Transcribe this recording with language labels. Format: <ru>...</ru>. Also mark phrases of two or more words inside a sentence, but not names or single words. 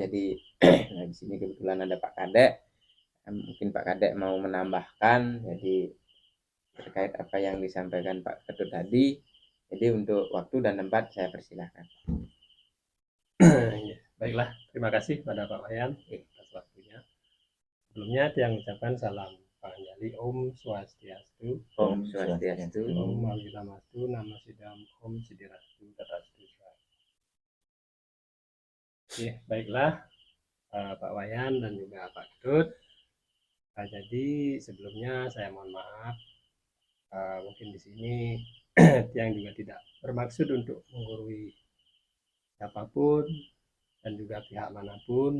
<id>Jadi nah, di sini kebetulan ada Pak Kadek. Mungkin Pak Kadek mau menambahkan jadi terkait apa yang disampaikan Pak Ketut tadi. Jadi untuk waktu dan tempat saya persilahkan. Baiklah, terima kasih pada Pak Wayan atas waktunya. Sebelumnya Tiang ucapkan salam Panjali</id> <sa>Om Swastiastu. Om Swastiastu. Om Awilamastu Namasidam Om Sidirastu Tatastu.</sa> <id>Oke, baiklah Pak Wayan dan juga Pak Ketut. Jadi sebelumnya saya mohon maaf, mungkin di sini yang juga tidak bermaksud untuk menggurui siapapun dan juga pihak manapun.</id>